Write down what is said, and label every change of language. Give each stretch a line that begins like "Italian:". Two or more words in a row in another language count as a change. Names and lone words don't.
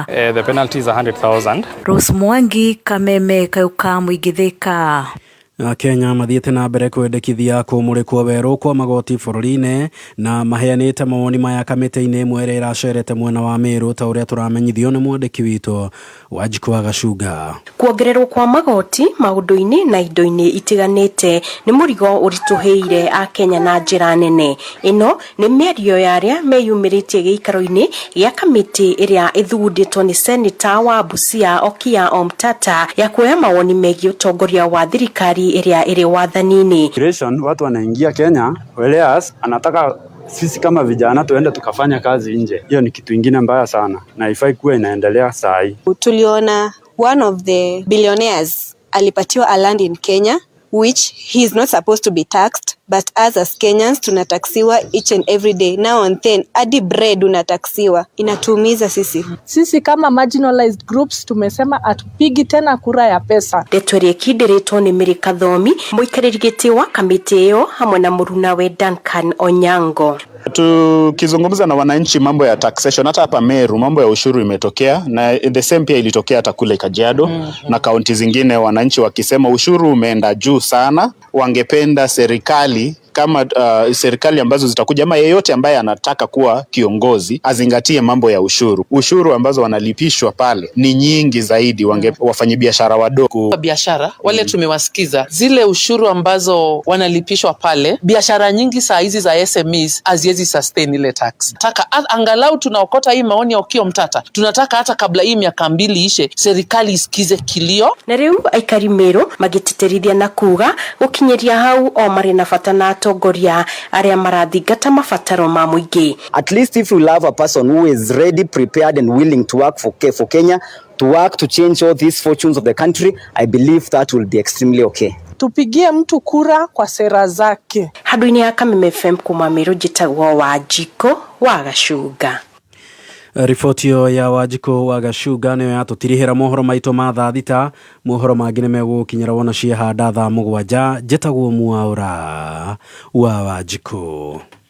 English: The penalty is 100,000.
Kikuyu: Rose Mwangi, Kameme, Kayuka Muingi Thika. Kenya mathiete na mbere kwendekithia kumurikwo weru kwa magoti bururi-ini na maheanite mawoni maya kamiti-ini imwe ira iracerete mwena wa Meru ta uria turamenyithio ni mwandiki witu Wanjiku wa Gacuga. Kuongererwo kwa magoti maundu-ini na indo-ini itiganite ni murigo urituheire a Kenya na njira nene. Ino ni mĩario ya aria meyumiritie giikaro-ini ya kamiti iria ithugunditwo ni Senator wa Busia Okiya Omtata ya kuoya mawoni megie utongoria wa thirikari iria iri wathanini.
Swahili: Watu wanaingia Kenya, whereas anataka sisi kama vijana tuende tukafanya kazi nje. Hiyo ni kitu ingine mbaya sana na haifai kuwa inaendelea saa hii. Tuliona
English: one of the billionaires
Swahili: alipatiwa
English: a land in Kenya which he is not supposed to be taxed, but as Kenyans
Swahili: tunataksiwa
English: each and every day. Now and then
Swahili: hadi bread unataksiwa. Inatuumiza sisi kama
English: marginalized groups.
Swahili: Tumesema atupigi tena kura ya pesa.
Kikuyu: Detwerie kidiritwo ni Mary Kathomi, muikariri giti wa kamiti iyo hamwe na muruna we Duncan Onyango.
Swahili: Tukizungumza na wananchi mambo ya taxation, hata hapa Meru mambo ya ushuru imetokea, na
English: the same
Swahili: pia ilitokea hata kule Kajiado na kaunti zingine, wananchi wakisema ushuru umeenda juu sana. Wangependa serikali kama serikali ambazo zitakuja ama yeyote ambaye anataka kuwa kiongozi azingatie mambo ya ushuru ambazo wanalipishwa pale ni nyingi zaidi. Wafanyabiashara wadogo biashara wale tumewasikiza zile ushuru ambazo wanalipishwa pale, biashara nyingi saa hizi za SMEs haziwezi sustain ile tax. Nataka angalau tunaokota hii maoni ya Okiya Omtata, tunataka hata kabla hii miaka 2 ishe serikali isikize kilio.
Kikuyu: Na riu aikari Meru magititerithia na kuga gukinyeria hau o mari na fatana atongoria aria marathingata mabataro ma muingi.
English: At least if you love a person who is ready, prepared and willing to work for Kenya, to work to change all these fortunes of the country, I believe that will be extremely okay.
Swahili: Tupigie mtu kura kwa sera zake.
Kikuyu: Haduini ya Kameme FM kuma Meru, jitagwo Wanjiku wa Gacuga. Ripoti ya Wanjiku wa Gacuga niyo yatutirihira mohoro maitu ma thaa thita. Mohoro mangĩ nĩ megũkinyĩra wona ciehanda thaa 7. Njĩtagwo Mwaũra wa Wanjiku.